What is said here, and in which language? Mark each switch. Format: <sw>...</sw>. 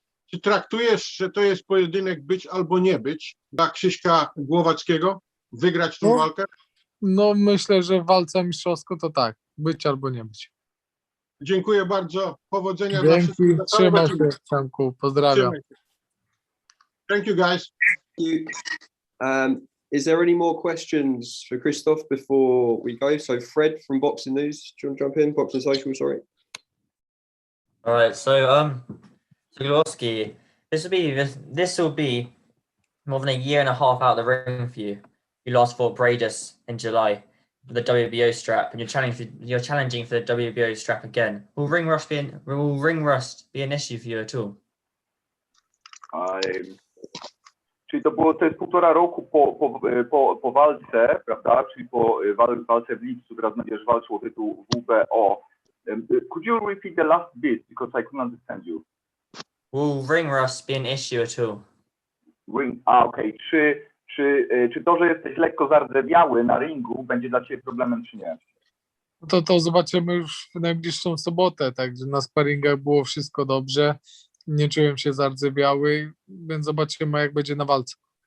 <pl>Czy traktujesz, że to jest pojedynek być albo nie być dla Krzyśka Głowackiego? Wygrać tą walkę? No myślę, że w walce mistrzowską to tak, być albo nie być. Dziękuję bardzo. Powodzenia dla Dzięki, wszystkich. trzymaj się, Przemku, pozdrawiam.</pl> <en>Thank you, guys. Is there any more questions for Krzysztof before we go? So Fred from Boxing News, do you want to jump in? Boxing Social, sorry. All right, so Glowacki, this will be more than a year and a half out of the ring for you. You last fought Bradis in July for the WBO strap, and you're challenging for the WBO strap again. Will ring rust be an issue for you at all?</en> <pl>Czyli to jest 1,5 roku po walce, prawda? Czyli po walce w lipcu, teraz będziesz walczył o tytuł WBO.</pl> <en>Could you repeat the last bit because I couldn't understand you? Will ring rust be an issue at all? Okej.</en> <pl>Czy to, że jesteś lekko zardzewiały na ringu, będzie dla Ciebie problemem, czy nie? To zobaczymy już w najbliższą sobotę, także na sparingach było wszystko dobrze, nie czułem się zardzewiały, więc zobaczymy, jak będzie na walce.</pl>